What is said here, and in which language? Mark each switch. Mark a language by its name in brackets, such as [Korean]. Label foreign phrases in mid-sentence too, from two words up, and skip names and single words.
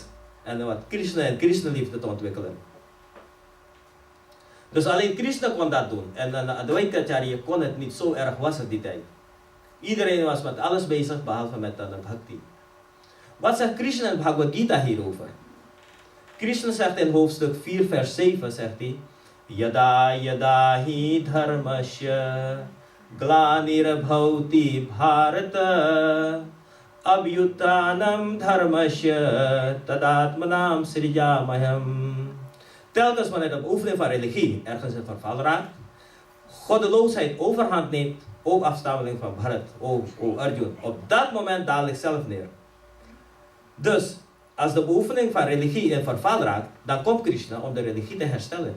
[Dutch] En wat Krishna en Krishna liefde te ontwikkelen. Dus alleen Krishna kon dat doen. En Adivaita Acharya kon het niet, zo erg was het die tijd. Iedereen was met alles bezig behalve met bhakti. Wat zegt Krishna in Bhagavad Gita hierover? Krishna zegt in hoofdstuk 4 vers 7 zegt hij, [Sanskrit] Yada yada hi dharmasya glanirabhauti bharata abhyutanam dharmasya tadatmanam srijamaham. [Dutch] Telkens wanneer de beoefening van religie ergens in verval raakt, goddeloosheid overhand neemt, ook afstammeling van Bharat, o Arjun, op dat moment daal ik zelf neer. Dus, als de beoefening van religie in verval raakt, dan komt Krishna om de religie te herstellen.